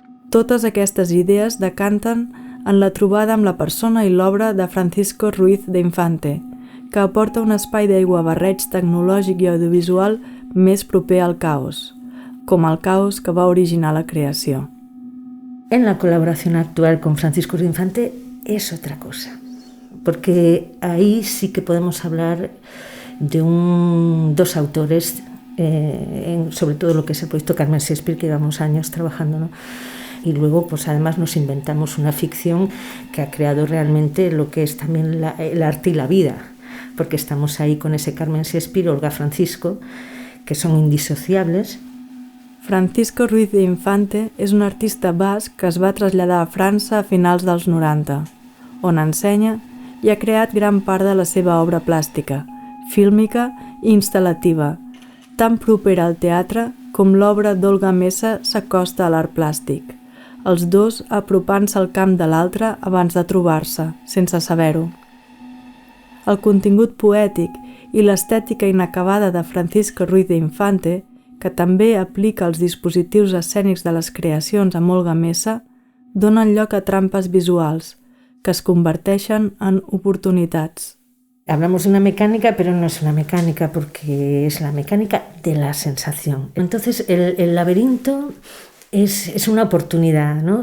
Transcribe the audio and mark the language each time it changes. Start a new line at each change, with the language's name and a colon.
Catalan: Totes aquestes idees decanten en la trobada amb la persona i l'obra de Francisco Ruiz de Infante, que aporta un espai d'aiguabarreig tecnològic i audiovisual més proper al caos, com el caos que va originar la creació.
Spanish: En la colaboración actual con Francisco Ruiz de Infante es otra cosa, porque ahí sí que podemos hablar de dos autores, sobre todo lo que es el proyecto Carmen Shakespeare, que llevamos años trabajando, ¿no? Y luego pues además nos inventamos una ficción que ha creado realmente lo que es también el arte y la vida, porque estamos ahí con ese Carmen Shakespeare, Olga Francisco, que son indisociables.
Catalan: Francisco Ruiz de Infante és un artista basc que es va traslladar a França a finals dels 90, on ensenya i ha creat gran part de la seva obra plàstica, fílmica i instal·lativa, tan propera al teatre com l'obra d'Olga Mesa s'acosta a l'art plàstic, els dos apropant-se al camp de l'altre abans de trobar-se, sense saber-ho. El contingut poètic i l'estètica inacabada de Francisco Ruiz de Infante, que també aplica els dispositius escènics de les creacions amb Olga Mesa, donen lloc a trampes visuals, que es converteixen en oportunitats.
Spanish: Hablamos de una mecánica, pero no es una mecánica, porque es la mecánica de la sensación. Entonces, el laberinto es una oportunidad, ¿no?